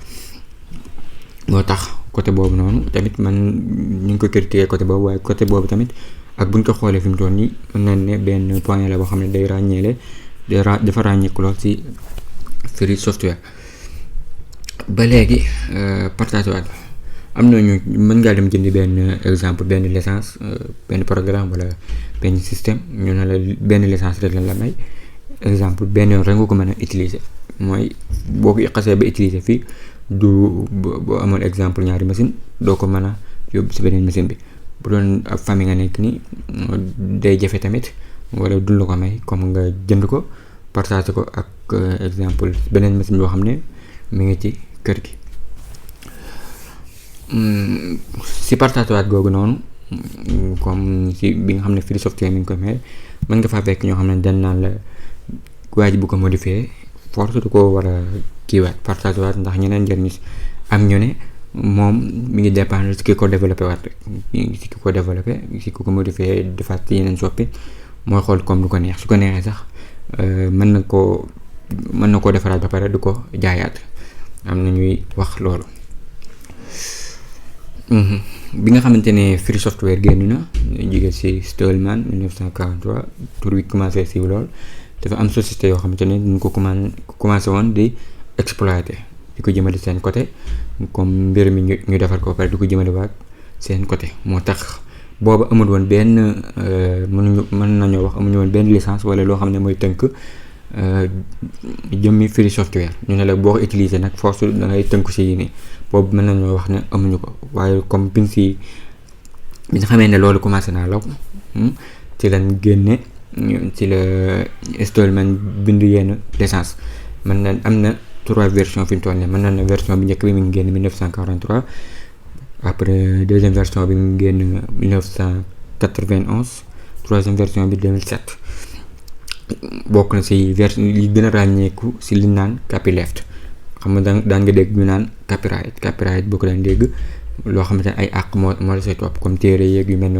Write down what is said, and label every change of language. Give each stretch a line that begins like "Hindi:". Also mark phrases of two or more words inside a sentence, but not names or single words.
Wolof: moo tax côté boobu noonu tamit man ñu ngi ko critiquer côté boobu waaye côté boobu tamit ak buñ ko xoolee fi mu toll nii mën nañ ne benn point la boo xam ne day ràññeele dafa ràññeeku lool ci
English: free software.
Wolof: ba léegi partage waat am na ñu mën ngaa dem jëndi benn exemple benn licence benn programme wala benn système ñu ne la benn licence rek la may exemple benn yoon rek nga ko mën a utiliser mooy boo ko xasee ba utiliser fii du boo amoon exemple ñaari machine doo ko mën a yóbbu si beneen machine bi bu doon ab famille nga nekk ni day jafe tamit wala du la ko may comme nga jënd ko partage ko ak exemple beneen machine boo xam ne mi ngi ci kër gi. si partage waat googu noonu comme si bi nga xam ne
English: free software
Wolof: mi ngi koy may mën nga faa fekk ñoo xam ne dañ naan la waa ji bu ko modifier force du ko war a kiiwaat partage waat ndax ñeneen njëriñ am ñu ne moom mi ngi dépendre si ki ko développé waat rek si ki ko développé si ki ko modifié defaat ci yeneen soppi mooy xool comme du ko neex su ko neexee sax mën na koo defaraat ba pare du ko jaayaat am na ñuy wax loolu. bi nga xamante ne
English: free software
Wolof: génn na jóge ci Stallman 1943 tur wi commencé siiw lool dafa am société yoo xamante ne ñu ko commencé woon di exploiter di ko jëmale seen côté comme mbir mi ñu defar ko pare di ko jëmale waat seen côté moo tax booba amul woon benn mën nañoo wax amuñu woon benn licence wala loo xam ne mooy tënk jëmmi
English: free software
Wolof: ñu ne la boo ko utiliser nag force da ngay tënku ci yi nii boobu mën nañoo wax ne amuñu ko waaye comme bi nga xamee ne loolu commencé naa law ci lañ génne ci la Stallman bind yenn licence mën na am na 3 versions fi mu toll nii mën na version bi njëkk bi mi ngi génn 1943
French: après deuxième version
Wolof: bi mi ngi génn 1991
French: troisième version
Wolof: bi 2007 bokk na ci version yi gën a ràññeeku ci li naan copyleft xam nga daan nga dégg ñu naan copyright boo ko daan dégg loo xamante ne ay àq moo la say topp comme téere yeeg yu mel noonu